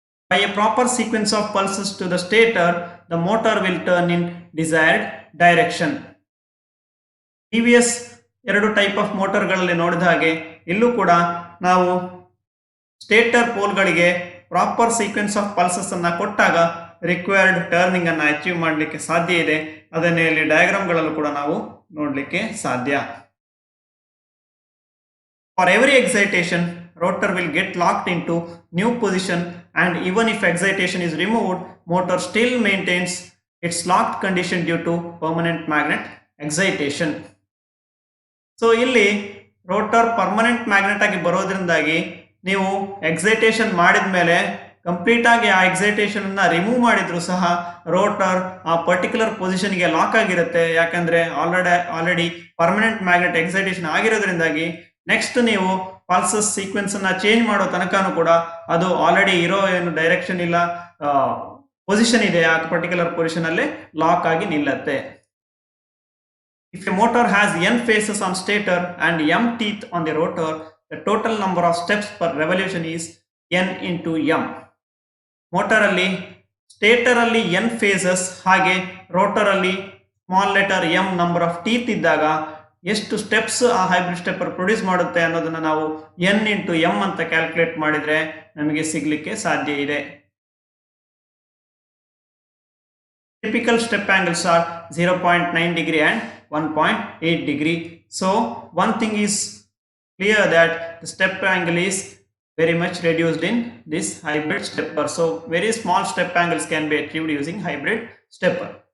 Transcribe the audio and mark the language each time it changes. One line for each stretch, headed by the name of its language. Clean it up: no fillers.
English: By a proper sequence of pulses to the stator, the motor will turn in desired direction.
Kannada: Previous ಎರಡು type of ಮೋಟರ್ಗಳಲ್ಲಿ ನೋಡಿದ ಹಾಗೆ ಇಲ್ಲೂ ಕೂಡ ನಾವು stator ಪೋಲ್ಗಳಿಗೆ proper sequence of pulses ಅನ್ನ ಕೊಟ್ಟಾಗ ರಿಕ್ವೈರ್ಡ್ ಟರ್ನಿಂಗ್ ಅನ್ನ ಅಚೀವ್ ಮಾಡಲಿಕ್ಕೆ ಸಾಧ್ಯ ಇದೆ. ಅದನ್ನೇ ಇಲ್ಲಿ ಡಯಾಗ್ರಾಮ್ಗಳಲ್ಲೂ ಕೂಡ ನಾವು ನೋಡಲಿಕ್ಕೆ ಸಾಧ್ಯ.
English: For every excitation rotor will get locked into new position, and even if excitation is removed, motor still maintains its locked condition due to permanent magnet excitation.
Kannada: So ಇಲ್ಲಿ ರೋಟರ್ ಪರ್ಮನೆಂಟ್ ಮ್ಯಾಗ್ನೆಟ್ ಆಗಿ ಬರೋದ್ರಿಂದಾಗಿ ನೀವು excitation ಮಾಡಿದ ಮೇಲೆ complete ಆಗಿ ಆ excitation ಅನ್ನ remove ಮಾಡಿದ್ರು ಸಹ ರೋಟರ್ ಆ ಪರ್ಟಿಕ್ಯುಲರ್ ಪೊಸಿಷನ್ಗೆ ಲಾಕ್ ಆಗಿರುತ್ತೆ. ಯಾಕಂದ್ರೆ already permanent magnet excitation ಆಗಿರೋದ್ರಿಂದಾಗಿ next ನೀವು ಪಲ್ಸಸ್ ಸೀಕ್ವೆನ್ಸ್ ಅನ್ನ ಚೇಂಜ್ ಮಾಡೋ ತನಕನೂ ಕೂಡ ಅದು ಆಲ್ರೆಡಿ ಇರೋ ಏನು ಡೈರೆಕ್ಷನ್ ಇಲ್ಲ ಪೊಸಿಷನ್ ಇದೆ ಆ ಪರ್ಟಿಕ್ಯುಲರ್ ಪೊಸಿಷನ್ ಅಲ್ಲಿ ಲಾಕ್ ಆಗಿ ನಿಲ್ಲತ್ತೆ.
English: If a motor has n phases on stator and m teeth on the rotor, the total number of steps per revolution is n into m.
Kannada: ಮೋಟರಲ್ಲಿ ಸ್ಟೇಟರಲ್ಲಿ n phases ಹಾಗೆ ರೋಟರಲ್ಲಿ small letter m number of teeth ಇದ್ದಾಗ ಎಷ್ಟು steps ಆ hybrid stepper produce ಮಾಡುತ್ತೆ ಅನ್ನೋದನ್ನ ನಾವು n into m ಅಂತ calculate ಮಾಡಿದ್ರೆ ನಮಗೆ ಸಿಗ್ಲಿಕ್ಕೆ ಸಾಧ್ಯ ಇದೆ.
English: Typical step angles are 0.9 degree and 1.8 degree. So one thing is clear that the step angle is very much reduced in this hybrid stepper. So very small step angles can be achieved using hybrid stepper.